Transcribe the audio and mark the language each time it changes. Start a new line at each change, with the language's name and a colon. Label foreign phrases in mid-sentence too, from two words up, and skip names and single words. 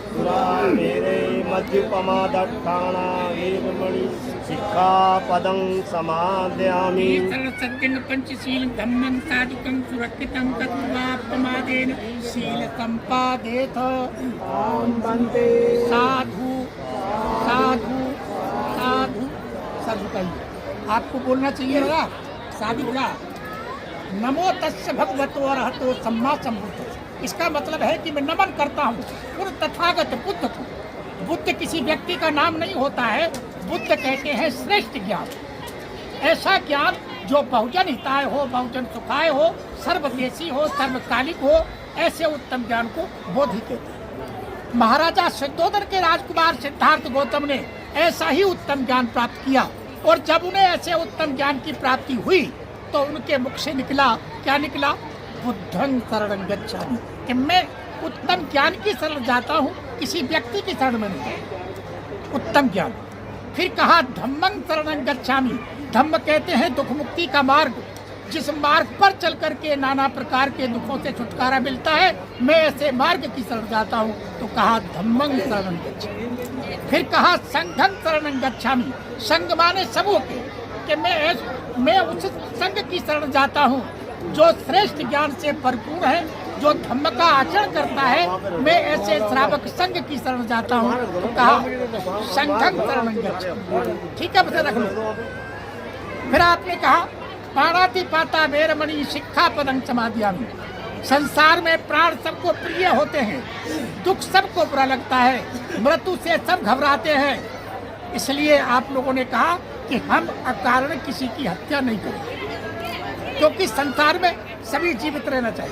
Pali: मेरे मध्यपमादट्ठाना वेरमणि सिक्खापदं समादयामि सज्जन पंचशील धम्मं साधुकं सुरक्षितं कृत्वा प्रमादेन शील संपादेत वन्दे साधु साधु साधु साधु
Hindi: कहिए आपको बोलना चाहिए होगा साधु बोला
Pali: नमो तस्य भगवतो अरहतो सम्मा सम्बुद्ध।
Hindi: इसका मतलब है कि मैं नमन करता हूँ उन तथागत बुद्ध को। बुद्ध किसी व्यक्ति का नाम नहीं होता है, बुद्ध कहते हैं श्रेष्ठ ज्ञान, ऐसा ज्ञान जो
Sanskrit: बहुजन हिताय
Hindi: हो,
Sanskrit: बहुजन सुखाय
Hindi: हो, सर्वदेशी हो, सर्वकालिक हो, ऐसे उत्तम ज्ञान को बोधि कहते हैं। महाराजा शुद्धोदन के राजकुमार सिद्धार्थ गौतम ने ऐसा ही उत्तम ज्ञान प्राप्त किया, और जब उन्हें ऐसे उत्तम ज्ञान की प्राप्ति हुई तो उनके मुख से निकला, क्या निकला?
Pali: बुद्धं शरणं गच्छामि,
Hindi: कि मैं उत्तम ज्ञान की शरण जाता हूँ, किसी व्यक्ति की शरण में नहीं। उत्तम ज्ञान। फिर कहा
Pali: धम्मं शरणं गच्छामि।
Hindi: धम्म कहते हैं दुख मुक्ति का मार्ग, जिस मार्ग पर चल करके नाना प्रकार के दुखों से छुटकारा मिलता है, मैं ऐसे मार्ग की शरण जाता हूँ, तो कहा
Pali: धम्मं शरणं गच्छामि।
Hindi: फिर कहा
Pali: संघं शरणं गच्छामि।
Hindi: संघ माने समूह के, कि मैं उस संघ की शरण जाता हूँ जो श्रेष्ठ ज्ञान से भरपूर है, जो धम्म का आचरण करता है, मैं ऐसे श्रावक संघ की शरण जाता हूँ, तो कहा
Pali: संघं शरणं गच्छामि।
Hindi: ठीक है, बता रख लो। फिर आपने कहा
Pali: पाणातिपाता वेरमणि सिक्खापदं समादयामि।
Hindi: संसार में प्राण सबको प्रिय होते हैं, दुख सबको बुरा लगता है, मृत्यु से सब घबराते हैं, इसलिए आप लोगों ने कहा कि हम अकारण किसी की हत्या नहीं करेंगे, क्योंकि संसार में सभी जीवित रहना चाहिए।